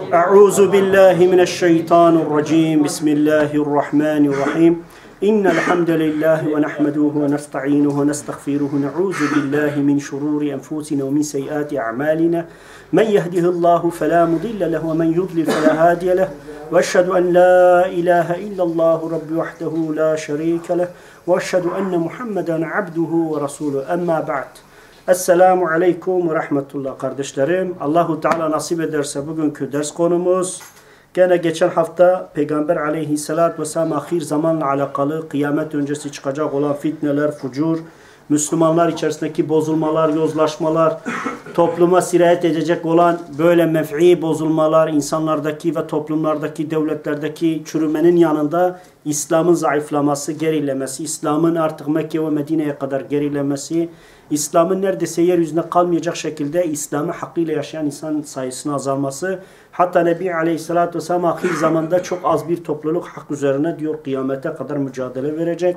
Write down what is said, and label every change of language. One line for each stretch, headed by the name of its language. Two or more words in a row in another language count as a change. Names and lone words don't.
Arabic: أعوذ بالله من الشيطان الرجيم بسم الله الرحمن الرحيم إن الحمد لله ونحمده ونستعينه ونستغفره نعوذ بالله من شرور أنفسنا ومن سيئات أعمالنا من يهده الله فلا مضل له ومن يضلل فلا هادي له وأشهد أن لا إله إلا الله رب وحده لا شريك له وأشهد أن محمدا عبده ورسوله أما بعد. السلام عليكم ورحمة الله
Turkish: kardeşlerim. Allahu Teala nasip ederse bugünkü ders konumuz gene geçen hafta Peygamber
Arabic: عليه الصلاة والسلام
Turkish: ahir zamanla alakalı kıyamet öncesi çıkacak olan fitneler, fucur, Müslümanlar içerisindeki bozulmalar, yozlaşmalar, topluma sirayet edecek olan böyle mef'i bozulmalar, insanlardaki ve toplumlardaki, devletlerdeki çürümenin yanında İslam'ın zayıflaması, gerilemesi, İslam'ın artık Mekke ve Medine'ye kadar gerilemesi, İslam'ın neredeyse yeryüzünde kalmayacak şekilde İslam'ı hakkıyla yaşayan insan sayısının azalması, hatta Nebi
Arabic: عليه الصلاة والسلام
Turkish: ahir zamanda çok az bir topluluk hak üzerine diyor kıyamete kadar mücadele verecek.